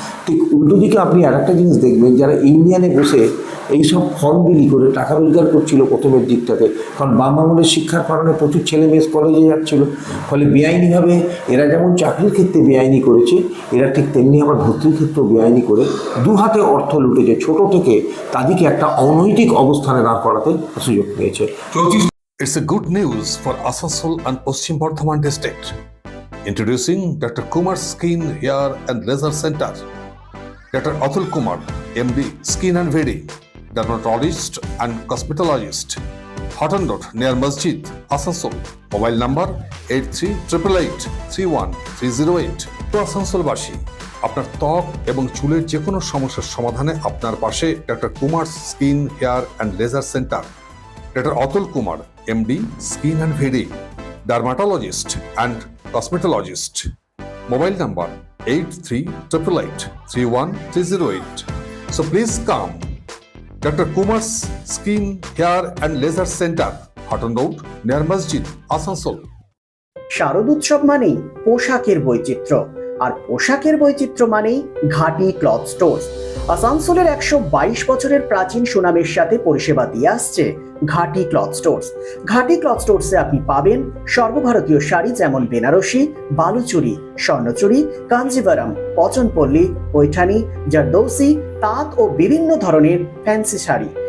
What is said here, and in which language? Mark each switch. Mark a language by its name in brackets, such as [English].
[Bangla] ঠিক উল্টো দিকে আপনি আর একটা জিনিস দেখবেন, যারা ইউনিয়নে বসে এইসব ফর্ম বিলি করে টাকা রোজগার করছিল প্রথমের দিকটাতে, কারণ বাম আমলের শিক্ষার কারণে প্রচুর ছেলে মেয়ে কলেজে যাচ্ছিল, ফলে বেআইনিভাবে এরা যেমন চাকরির ক্ষেত্রে বেআইনি করেছে, এরা ঠিক তেমনি আবার ভর্তির ক্ষেত্রেও বেআইনি করে দু হাতে অর্থ লুটেছে। ছোট থেকে তাদেরকে একটা অনৈতিক অবস্থানে দাঁড় করাতে সুযোগ পেয়েছে। [English] It's a good news for Asansol and Paschim Bardhaman district. Introducing Dr. Kumar Skin Hair and Laser Center. Dr. Atul Kumar, MD, Skin and Very, dermatologist and cosmetologist. Hotton Road near Masjid, Asansol. Mobile number 8388831308. [Bangla] To Asansol-বাসী, আপনার ত্বক এবং চুলের যে কোনো সমস্যার সমাধানে আপনার পাশে doctor Kumar skin hair and laser centre. [English] Dr. Atul Kumar, MD, Skin and Very, dermatologist and cosmetologist. Mobile number 8388831308. So please come. Dr. Kumar's Skin, Hair and Laser Center, Hotton Road, near Masjid, Asansol. [Bangla] শারদোৎসব মানেই পোশাকের বৈচিত্র্য, আর পোশাকের বৈচিত্র্য মানেই ঘাটি cloth store. আসানসোলের 122 বছরের প্রাচীন সুনামের সাথে পরিষেবা দিয়ে আসছে ঘাটি ক্লথ স্টোরস। ঘাটি ক্লথ স্টোরসে আপনি পাবেন সর্বভারতীয় শাড়ি যেমন বেনারসি, বালুচুরি, স্বর্ণচুরি, কাঞ্জিভারাম, পচনপল্লী, পৈঠানি, জারদৌসি, তাঁত ও বিভিন্ন ধরনের ফ্যান্সি শাড়ি।